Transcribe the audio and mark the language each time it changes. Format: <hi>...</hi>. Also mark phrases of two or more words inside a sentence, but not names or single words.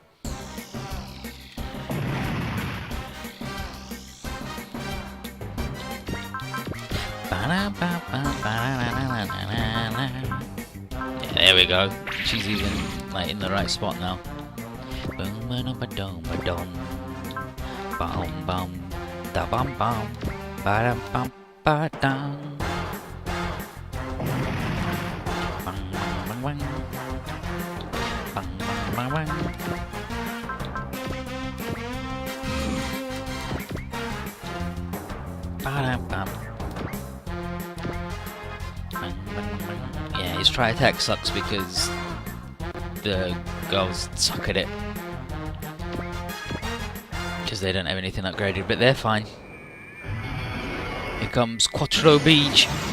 <en>Yeah, there we go. She's even like in the right spot now. Boom, ba ba dum ba dum. Bum bum da bum bum ba dum bum ba dum. Bang bang bang bang bang bang bang. Ba dum bum. Yeah, his tri-attack sucks because the girls suck at it. Because they don't have anything upgraded, but they're fine. Here comes Quattro Beach.</en>